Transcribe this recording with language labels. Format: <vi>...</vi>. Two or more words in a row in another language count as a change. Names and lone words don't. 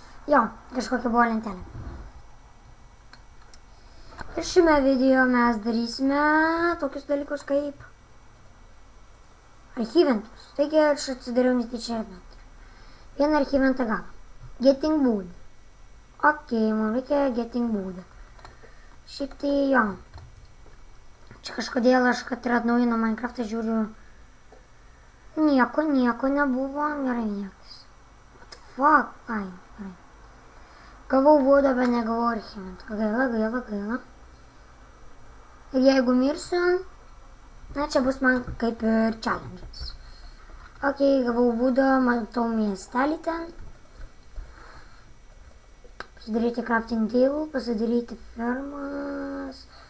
<lt>Jo, kažkokia buvo lentelė. Ir šiame video mes darysime tokius dalykus kaip archyventus. Taigi aš atsidariau netyčia inventorių. Vieną archyventą gavau.</lt> <en>Getting wood.</en> <lt>Ok, man reikia</lt> <en>getting wood.</en> <lt>Šiaip tai jo. Čia kažkodėl aš, kad ir atnaujino Minecraftą, žiūriu. Nieko nebuvo. Gerai, niekas.</lt> <en>What the fuck?</en> <lt>Ai, gerai. Gavau woodą, bet negavau archyventų. Gaila. Ir jeigu mirsiu, na čia bus man kaip ir challenges. Ok, gavau woodą, matau miestelį ten. Pasidaryti</lt> <en>crafting table,</en> <lt>pasidaryti fermas.</lt>